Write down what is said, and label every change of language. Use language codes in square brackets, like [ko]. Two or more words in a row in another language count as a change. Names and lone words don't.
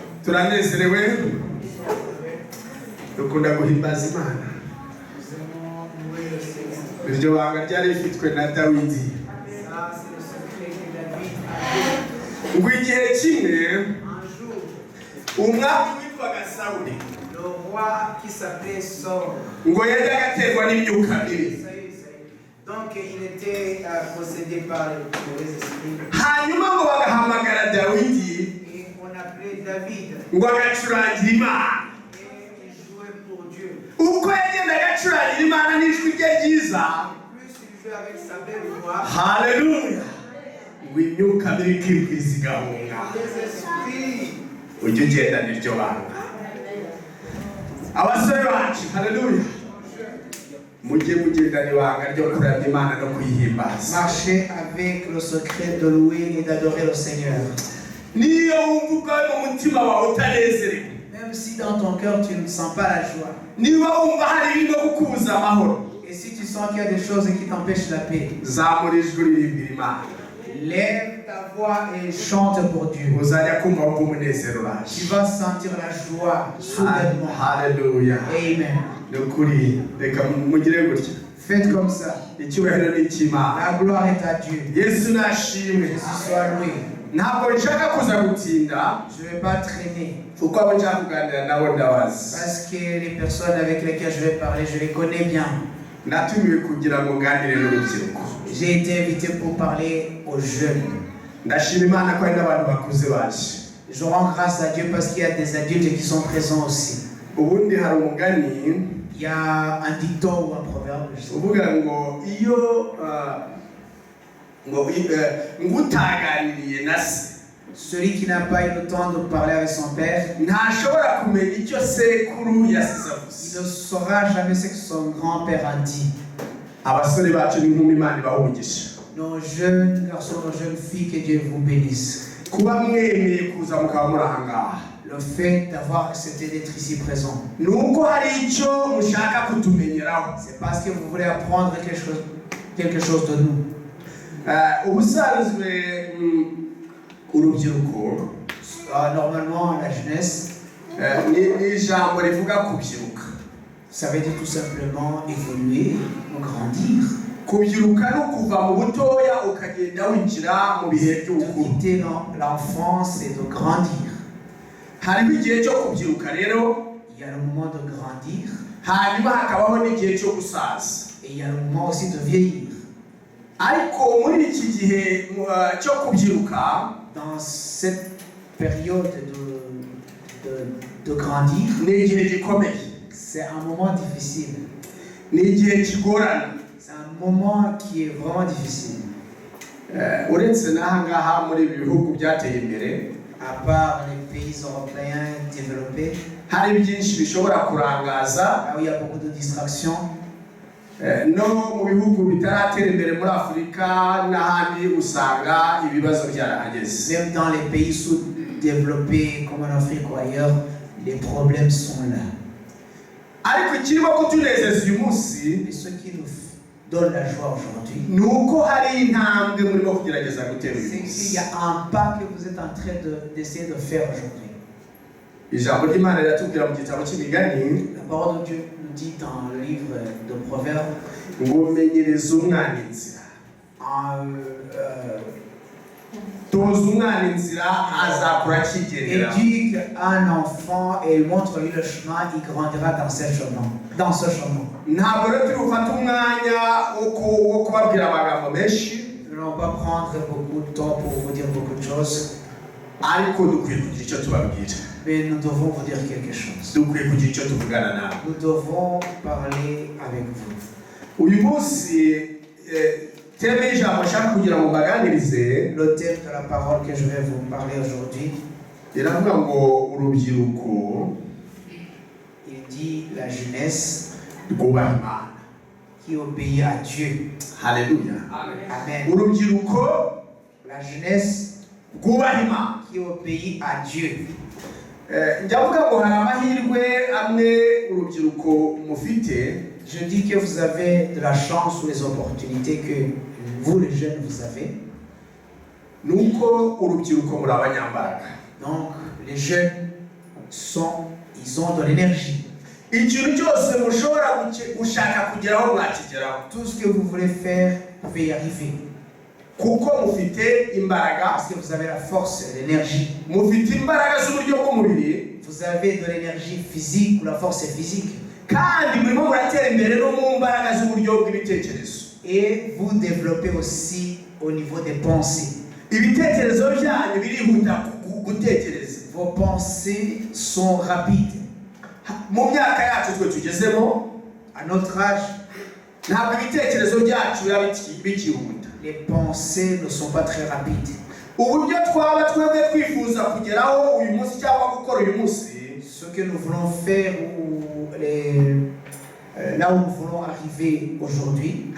[rw] turanezerewe dukunda guhimbaza Imana. Iryo banga ryari rifitwe na Dawidi. Ngo igihe kimwe umwami witwaga Sawuli [fr] Le roi qui s'appelait Saul. [rw] ngo yajyaga aterwa n'imyuka mibi. [fr] Donc il était possédé par les mauvais esprits. [rw] Hanyuma ngo bagahamagara Dawidi [fr] Et on appelait David. [rw] ngo agacurangira Imana. [fr] Et il jouait pour Dieu. [rw] Uko yagendaga acurangira Imana n'ijwi rye ryiza, [fr] Plus il jouait avec sa belle voix, [rw] haleluya, ngo imyuka mibi ikibwiriza igahunga. [fr] les esprits. [rw] Ujye ugenda n'iryo banga. Abasore bacu, haleluya, mujye mugendana ibanga ryo kuramya Imana no kuyihimbaza. [fr] Marcher avec le secret de louer et d'adorer le Seigneur. [rw] Niyo wumva ubwawe mu mutima wawe utanezerewe, [fr] Même si dans ton cœur tu ne sens pas la joie. [rw] niba wumva hari ibintu kukubuza amahoro, [fr] Et si tu sens qu'il y a des choses qui t'empêchent la paix, [rw] zamura ijwi uririmbira Imana. [fr] lève ta voix et chante pour Dieu. [rw] Uzajya kumva wumva umunezero [fr] Tu [rw] uraje. [fr] vas sentir la joie soudainement. [rw] Haleluya. Amen. Ni ukuri, reka mugire gutya. [fr] Faites comme ça. [rw] Icyubahiro ni icy'Imana. [fr] La gloire est à Dieu. [rw] Yesu nashimwe. [fr] Jésus soit loué. [rw] Ntabwo nshaka kuza gutinda [fr] Je ne vais pas traîner. [rw] kuko abo nshaka kuganira nabo ndabazi. [fr] Parce que les personnes avec lesquelles je vais parler, je les connais bien. [rw] Natumiwe kugira ngo nganire n'urubyiruko. [fr] J'ai été invité pour parler aux jeunes. [rw] Ndashima Imana ko hari n'abantu bakuze baje. [fr] Je rends grâce à Dieu parce qu'il y a des adultes qui sont présents aussi. [rw] Ubundi hari umugani [fr] Il y a un dicton ou un proverbe, je sais pas. [rw] uvuga ngo iyo ngutaganiriye na se [fr] Celui qui n'a pas eu le temps de parler avec son père, [rw] ntashobora kumenya icyo sekuru yasize [fr] il [rw] avuze. [fr] ne saura jamais ce que son grand-père a dit. [rw] Abasore bacu n'inkumi Imana ibahe umugisha. [fr] Nos jeunes garçons, nos jeunes filles, que Dieu vous bénisse. [rw] Kuba mwemeye kuza mukaba muri aha ngaha [fr] Le fait d'avoir accepté d'être ici présent, [rw] ni uko hari icyo mushaka kutumenyeraho. [fr] c'est parce que vous voulez apprendre quelque chose de nous. [rw] Ubusanzwe urubyiruko [fr] Normalement, la jeunesse, [rw] ni ijambo rivuga kubyiruka. [fr] ça veut dire tout simplement évoluer ou grandir. [rw] Kubyiruka ni ukuva mu butoya ukagenda winjira mu bihe [fr] De [rw] by'ubukuru. [fr] quitter l'enfance et de grandir. [rw] Hariho igihe cyo kubyiruka rero, [fr] Il y a le moment de grandir [rw] hanyuma hakabaho n'igihe cyo gusaza. [fr] et il y a le moment aussi de vieillir. [rw] Ariko muri iki gihe cyo kubyiruka [fr] Dans cette période de grandir, [rw] ni igihe gikomeye, [fr] c'est un moment difficile. [rw] ni igihe kigorana. [fr] C'est un moment qui est vraiment difficile. [rw] Uretse n'aha ngaha muri ibi bihugu byateye imbere, [fr] À part les pays européens développés, [rw] hari byinshi bishobora kurangaza, [fr] là où il y a beaucoup de distractions, [rw] no mu bihugu bitaratera imbere muri Afurika n'ahandi usanga ibibazo byarahageze. [fr] même dans les pays sous-développés comme en Afrique ou ailleurs, les problèmes sont là. [rw] Ariko ikirimo kutunezeza uyu munsi [fr] Et ce qui nous donne la joie aujourd'hui, [rw] ni uko hari intambwe murimo kugerageza gutera uyu [fr] c'est qu'il [rw] munsi. [fr] y a un pas que vous êtes en train d'essayer de faire aujourd'hui. [rw] Ijambo ry'Imana riratubwira mu gitabo cy'imigani [fr] La parole de Dieu nous dit dans le livre de Proverbes, [rw] ngo menyereze umwana inzira. Toza umwana inzira azakura akigendera. [fr] éduque un enfant et montre-lui le chemin, il grandira dans ce chemin. Dans ce chemin. [rw] Ntabwo rero turi bufate umwanya wo kubabwira amagambo menshi, [fr] Nous n'allons pas prendre beaucoup de temps pour vous dire beaucoup de choses, [rw] ariko dukwiye kugira icyo tubabwira. [fr] mais nous devons vous dire quelque chose. [rw] Dukwiye kugira icyo tuvugana nawe. [fr] Nous devons parler avec vous. [rw] Uyu munsi teme y'ijambo nshaka kugira ngo mbaganirize [fr] Le thème de la parole que je vais vous parler aujourd'hui, [rw] iravuga ngo urubyiruko [fr] il dit la jeunesse [rw] rwubaha Imana. [fr] qui obéit à Dieu. [rw] Haleluya. Amen. Urubyiruko [fr] La jeunesse [rw] rwubaha Imana. [fr] qui obéit à Dieu. [rw] Ndavuga ngo hari amahirwe amwe urubyiruko mufite. [fr] Je dis que vous avez de la chance ou les opportunités que vous les jeunes vous avez. [rw] Nuko urubyiruko muri abanyambaraga. [fr] Donc les jeunes, ils ont de l'énergie. [rw] ikintu cyose mushobora gushaka kugeraho mwakigeraho. [fr] Tout ce que vous voulez faire, vous pouvez y arriver. [rw] Kuko mufite imbaraga, [fr] Parce que vous avez la force et l'énergie. [rw] mufite imbaraga z'uburyo bw'umubiri, [fr] Vous avez de l'énergie physique ou la force est physique. [rw] kandi murimo muratera imbere no mu mbaraga z'uburyo bw'ibitekerezo. [fr] Et vous développez aussi au niveau des pensées. [rw] Ibitekerezo byanyu birihuta gutekereza. [fr] Vos pensées sont rapides. [rw] Mu myaka yacu twe tugezemo, [fr] À notre âge, [rw] ntabwo ibitekerezo byacu biba bikihuta. [fr] les pensées ne sont pas très rapides. [rw] Uburyo twaba twebwe twifuza kugeraho uyu munsi cyangwa gukora uyu munsi, [fr] Ce que nous voulons faire ou là où nous voulons arriver aujourd'hui,